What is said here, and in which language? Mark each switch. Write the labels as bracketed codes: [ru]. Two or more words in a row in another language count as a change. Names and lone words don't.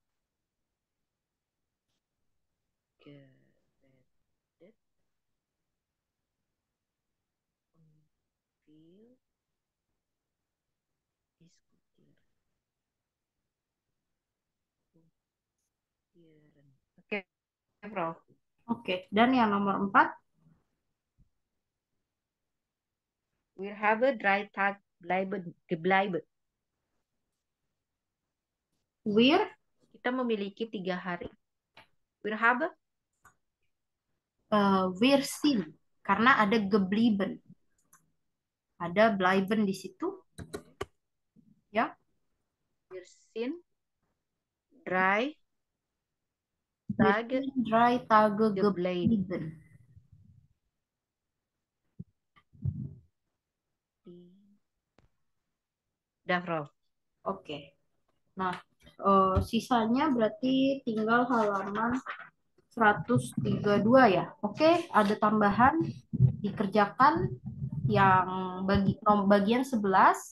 [de] geredet und viel diskutieren. [id] Oke, Prof. Oke, dan yang nomor 4. [de] Wir haben 3 Tage gebleiben. [id] Kita memiliki 3 hari. [de] Wir haben wir sind, [id] karena ada geblieben. Ada bleiben di situ. Ya. [de] Wir sind 3 Tage geblieben. [id] Udah, Prof. Oke. Nah, sisanya berarti tinggal halaman 132 ya. Oke, ada tambahan dikerjakan yang bagian 11.